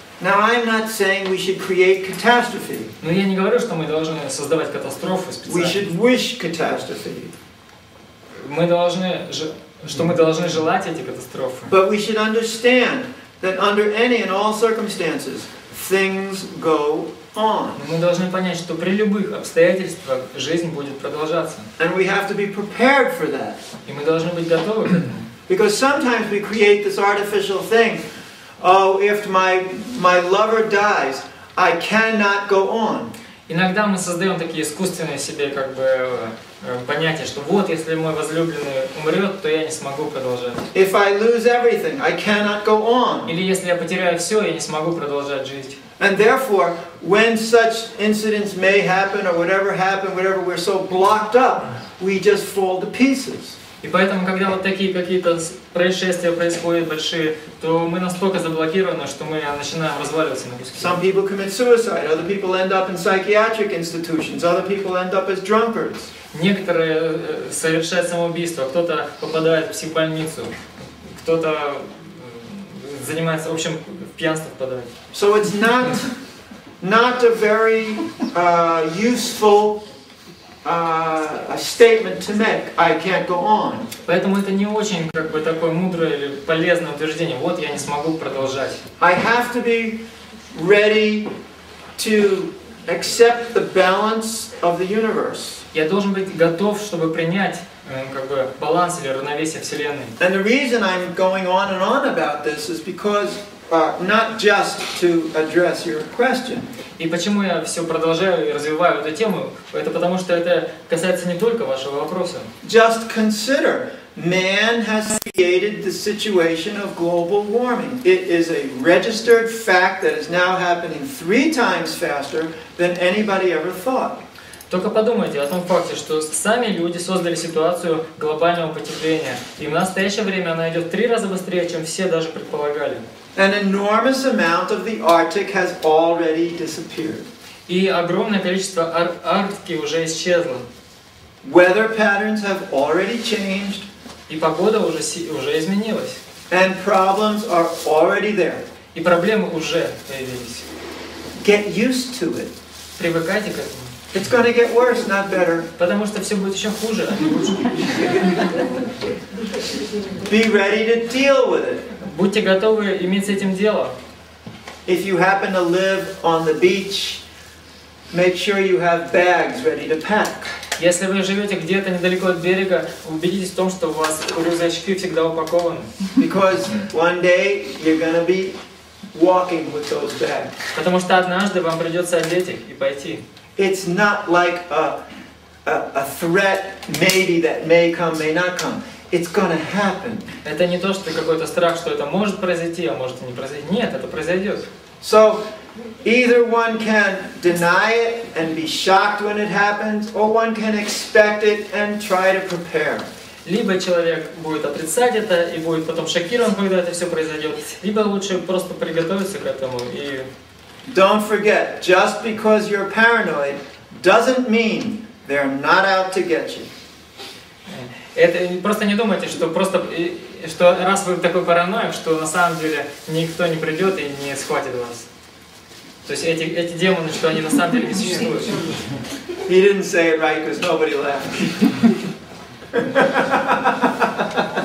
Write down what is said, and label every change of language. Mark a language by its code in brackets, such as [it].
[en] Now I'm not saying we should create catastrophe. [ru] Но я не говорю, что мы должны создавать катастрофу специально. [en] We should wish catastrophe. [ru] Мы должны желать эти катастрофы. [en] But we should understand that under any and all circumstances, things go on. [ru] Мы должны понять, что при любых обстоятельствах жизнь будет продолжаться. [en] And we have to be prepared for that. [ru] И мы должны быть готовы к этому. [en] Because sometimes we create this artificial thing. Oh, if my lover dies, I cannot go on. [ru] Иногда мы создаем такие искусственные себе понятия, что вот, если мой возлюбленный умрет, то я не смогу продолжать. [en] If I lose everything, I cannot go on. [ru] Или если я потеряю все, я не смогу продолжать жить. [en] And therefore, when such incidents may happen or whatever we're so blocked up, we just fall to pieces. [ru] И поэтому, когда вот такие какие-то происшествия происходят большие, то мы настолько заблокированы, что мы начинаем разваливаться на куски. [en] Some people commit suicide, other people end up in psychiatric institutions, other people end up as drunkards. [ru] Некоторые совершают самоубийство, кто-то попадает в психбольницу, кто-то занимается, в общем, в пьянство впадает. [en] So it's not a very useful a statement to make. I can't go on. [ru] Поэтому это не очень такое мудрое или полезное утверждение. Вот я не смогу продолжать. [en] I have to be ready to accept the balance of the universe. [ru] Я должен быть готов, чтобы принять баланс или равновесие Вселенной. [en] And the reason I'm going on and on about this is because not just to address your question. [ru] И почему я все продолжаю и развиваю эту тему? Это потому, что это касается не только вашего вопроса. [en] Just consider, man has created the situation of global warming. It is a registered fact that is now happening 3 times faster than anybody ever thought. [ru] Только подумайте о том факте, что сами люди создали ситуацию глобального потепления. И в настоящее время она идет 3 раза быстрее, чем все даже предполагали. [en] An enormous amount of the Arctic has already disappeared. [ru] И огромное количество Арктики уже исчезло. [en] Weather patterns have already changed. [ru] И погода уже изменилась. [en] And problems are already there. [ru] И проблемы уже появились. [en] Get used to it. [ru] Привыкайте к этому. [en] It's going to get worse, not better. [ru] Потому что все будет еще хуже, а не лучше. [en] Be ready to deal with it. [ru] Будьте готовы иметь с этим дело. [en] If you happen to live on the beach, make sure you have bags ready to pack. [ru] Если вы живете где-то недалеко от берега, убедитесь в том, что у вас рюкзачки всегда упакованы. [en] Because one day you're going to be walking with those bags. [ru] Потому что однажды вам придется одеть их и пойти. [en] It's not like a threat maybe that may come, may not come. It's going to happen. [ru] Это не то, что какой-то страх, что это может произойти, а может и не произойти. Нет, это произойдет. [en] So either one can deny it and be shocked when it happens, or one can expect it and try to prepare. [ru] Либо человек будет отрицать это и будет потом шокирован, когда это все произойдет, либо лучше просто приготовиться к этому и... [en] Don't forget, just because you're paranoid doesn't mean they're not out to get you. [ru] Это просто не думайте, что раз вы такой параноик, что на самом деле никто не придет и не схватит вас. То есть эти демоны, что они на самом деле не существуют. [en] He didn't say it right because nobody laughed.